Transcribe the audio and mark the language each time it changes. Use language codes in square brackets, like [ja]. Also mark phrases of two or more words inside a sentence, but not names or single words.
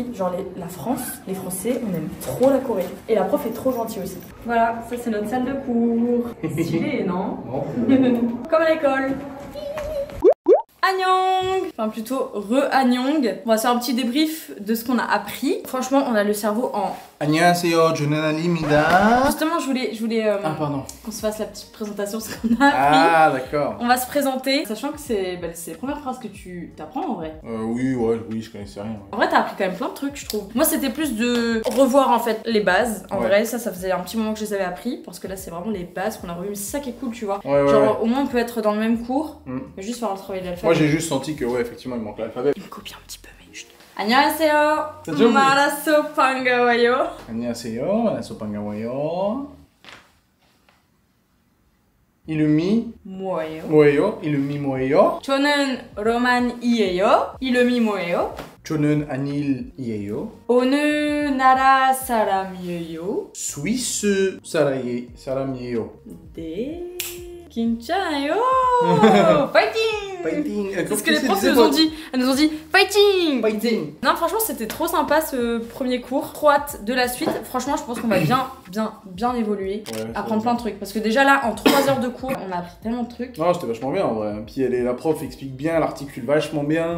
[fr] Genre la France, les Français, on aime trop la Corée. Et la prof est trop gentille aussi. Voilà, ça c'est notre salle de cours. Stylé, non? Comme à l'école. Annyeong! Enfin plutôt re-Annyeong. On va faire un petit débrief de ce qu'on a appris. Franchement, on a le cerveau en... [ko] 안녕하세요, 저는 아닙니다. [fr] Justement, je voulais pardon. qu'on se fasse la petite présentation de ce qu'on a appris. Ah, d'accord. On va se présenter, sachant que c'est les premières phrases que tu t'apprends en vrai. Oui, je connaissais rien. Ouais. En vrai, t'as appris quand même plein de trucs, je trouve. Moi, c'était plus de revoir en fait les bases. En vrai, ça faisait un petit moment que je les avais appris. Parce que là, c'est vraiment les bases qu'on a revues. C'est ça qui est cool, tu vois. Genre, au moins, on peut être dans le même cours, mais juste faire le travail de l'alphabet. Moi, j'ai juste senti que, effectivement, il manque l'alphabet. Il me copie un petit peu, mais juste. [ko] 안녕하세요. 만나서 반가워요. 안녕하세요. 만나서 반가워요. 이름이 뭐예요? 이름이 뭐예요? 저는 로만이에요. 이름이 뭐예요? 저는 아닐이에요. 어느 나라 사람이에요? 스위스 사람이에요. 네. 진짜요? 파이팅! [fr] Fighting. C'est ce que les profs nous ont dit. Elles nous ont dit fighting. Fighting. Non, franchement, c'était trop sympa ce premier cours. Trop hâte de la suite. Franchement, je pense qu'on va bien évoluer. Ouais, apprendre plein de trucs. Parce que déjà là, en 3 heures de cours, on a appris tellement de trucs. Non, c'était vachement bien en vrai. Puis la prof explique bien, elle articule vachement bien.